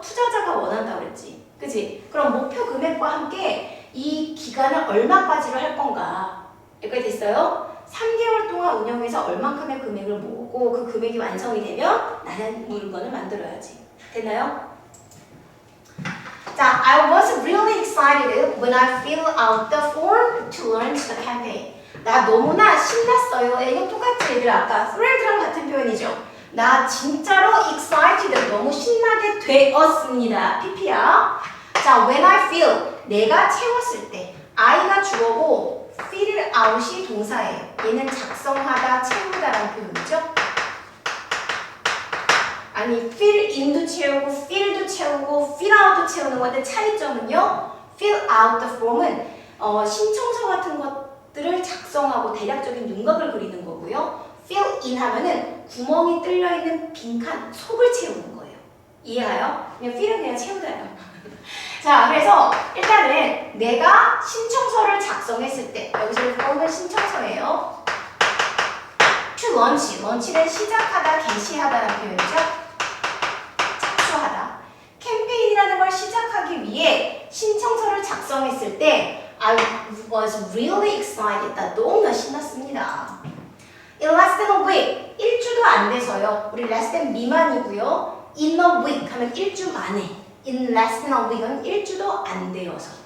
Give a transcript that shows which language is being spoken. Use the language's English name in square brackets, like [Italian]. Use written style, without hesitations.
[Korean] 투자자가 원한다 그랬지. 그치? 그럼 목표 금액과 함께 이 기간을 얼마까지로 할 건가? 여기까지 됐어요? 3개월 동안 운영해서 얼만큼의 금액을 모으고 그 금액이 완성이 되면 나는 물건을 만들어야지. 됐나요? [English] 자, I was really excited when I filled out the form to launch the campaign. [Korean] 나 너무나 신났어요. 이건 똑같지 얘들아. 아까 thrilled랑 같은 표현이죠. 나 진짜로 excited, 너무 신나게 되었습니다. PP야. 자, [English] when I fill, [Korean] 내가 채웠을 때 I가 주어고 fill out이 동사예요. 얘는 작성하다, 채우다라는 표현이죠. 아니, fill in도 채우고, fill도 채우고, fill out도 채우는 건데 차이점은요. [English] fill out the form [Korean] 은 신청서 같은 것들을 작성하고 대략적인 윤곽을 그리는 거고요. 거고요. fill in 하면은 구멍이 뚫려 있는 빈칸 속을 채우는 거예요. 이해가요? 그냥 fill은 그냥 채우잖아요. 자, 그래서 일단은 내가 신청서를 작성했을 때 여기서 fill은 신청서예요. to launch, launch는 시작하다, 개시하다라는 표현이죠. 착수하다. 캠페인이라는 걸 시작하기 위해 신청서를 작성했을 때 [English] I was really excited. [Korean] 나 너무나 신났습니다. [English] In less than a week, [Korean] 일주도 안 돼서요. 우리 less than 미만이고요. [English] In a week [Korean] 하면 일주 만에. [English] In less than a week [Korean] 은 일주도 안 되어서.